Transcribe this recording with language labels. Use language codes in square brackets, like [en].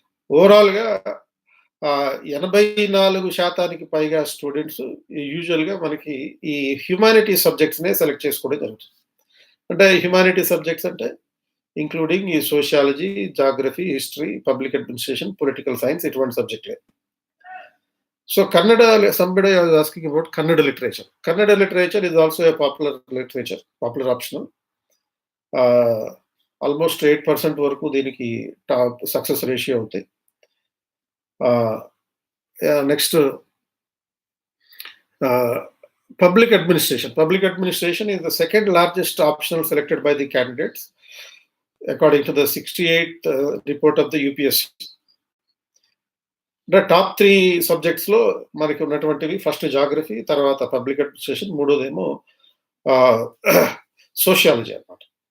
[te] ఓవరాల్‌గా 84% పైగా స్టూడెంట్స్ యూజువల్‌గా మనకి ఈ హ్యుమానిటీస్ సబ్జెక్ట్స్‌నే సెలెక్ట్ చేసుకోవడం జరుగుతుంది. అంటే హ్యుమానిటీస్ సబ్జెక్ట్స్ అంటే ఇంక్లూడింగ్ ఈ sociology, geography, history, public administration, political science ఇటువంటి సబ్జెక్ట్‌లే. [en] So somebody was asking about Kannada literature. Kannada literature is also a popular literature, popular optional. [te] Almost 8% వరకు దీనికి టాప్ సక్సెస్ రేషియో అవుతాయి. Next public administration. [en] Public administration is the second largest optional selected by the candidates according to the 68th report of the UPSC. [te] అంటే top 3 సబ్జెక్ట్స్‌లో మనకి ఉన్నటువంటివి first geography, తర్వాత public administration, మూడోదేమో sociology అన్నమాట.